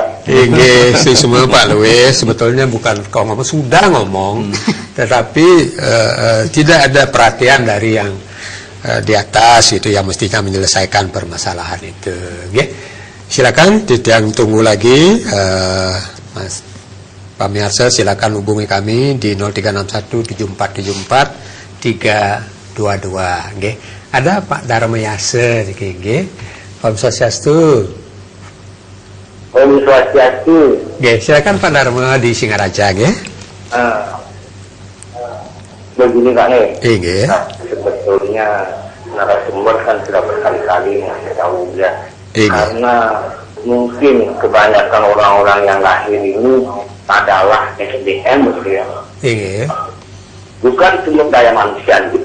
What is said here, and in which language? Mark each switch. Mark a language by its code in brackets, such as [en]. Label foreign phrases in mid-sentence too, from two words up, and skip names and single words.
[id] Semua Pak Luis sebetulnya bukan kau ngomong, sudah ngomong, tetapi tidak ada perhatian dari yang di atas itu yang mestinya menyelesaikan permasalahan itu. Silakan tidak tunggu lagi, Mas Pamiarsa, silakan hubungi kami di 0361 7474 322. Ada Pak Dharma Yase nggih. Om Swastiastu. Om Swastiastu. Silakan Pak Dharma di Singaraja nggih. Begini Pak nggih. Sebetulnya narasumber kan sudah berkali-kali ngasih tahu ya. Karena mungkin kebanyakan orang-orang yang lahir ini adalah SDM gitu ya. Bukan sumber daya manusia gitu.